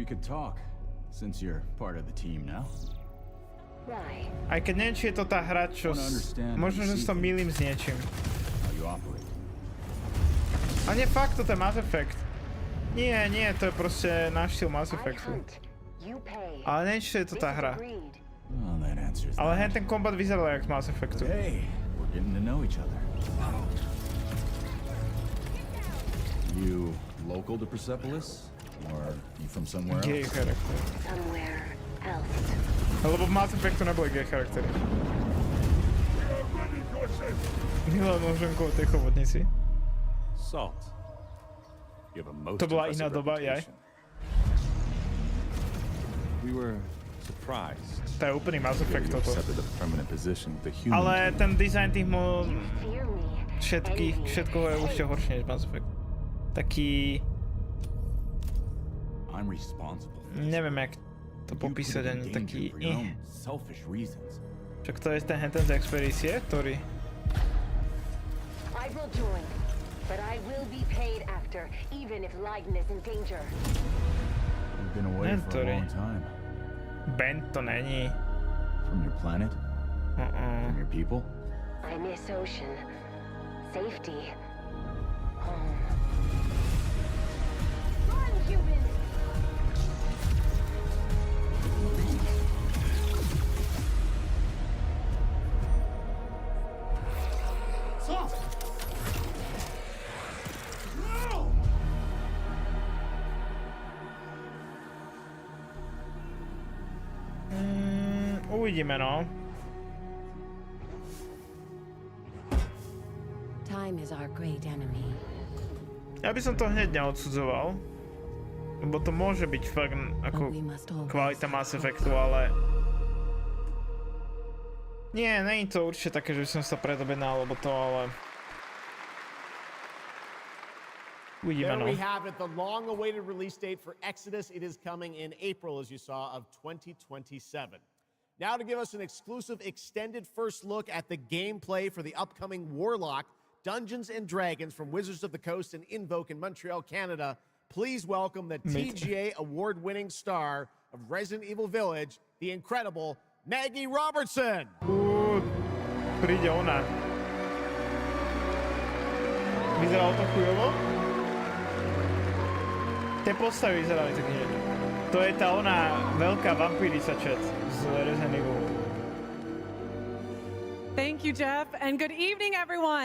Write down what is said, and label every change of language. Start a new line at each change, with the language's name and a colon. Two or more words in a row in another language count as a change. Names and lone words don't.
Slovak: Aj keď neviem, či je to tá hra, čo... Možno, že sa mýlim s niečím. A nie, fakt, toto je Mass Effect. Nie, to je proste náš štýl Mass Effectu. Ale neviem, či je to tá hra. Ale hen ten kombat vyzeral jak z Mass Effectu.
English: You local to Persepolis? Or you from somewhere
Slovak: else? Gay charakter.
English: Somewhere else.
Slovak: Lebo v Mass Effectu neboli gay charaktery. Milan Noženko o tej chobotnici.
English: Salt.
Slovak: To bola iná doba, jaj.
English: We were surprised.
Slovak: To je úplný Mass Effect toto. Ale ten design tých všetkoho je určite horšie než Mass Effect. Taký... Neviem, jak to popísať, ani taký... Však to je ten z expedície, ktorý... Neviem, ktorý...
Czech: Ben to není.
English: From your planet? From your people? I miss ocean. Safety. Home. Run, humans! Stop! No!
Slovak: Uvidíme, no.
English: Time is our great enemy.
Slovak: Ja by som to hneď neodsudzoval, lebo to môže byť fakt ako kvalita Mass Effectu, ale... Nie, není to určite také, že by som sa predobjednal, alebo to, ale... Uvidíme, no.
English: There we have it, the long-awaited release date for Exodus. It is coming in April, as you saw, of 2027. Now to give us an exclusive extended first look at the gameplay for the upcoming Warlock Dungeons & Dragons from Wizards of the Coast and Invoke in Montreal, Canada, please welcome the TGA award-winning star of Resident Evil Village, the incredible Maggie Robertson.
Slovak: Príde ona. Vyzeralo to chujovo? Tie postavy vyzerali taký, že... To je tá ona veľká vampírica, chat, z Resident Evil.
English: Thank you, Jeff, and good evening, everyone.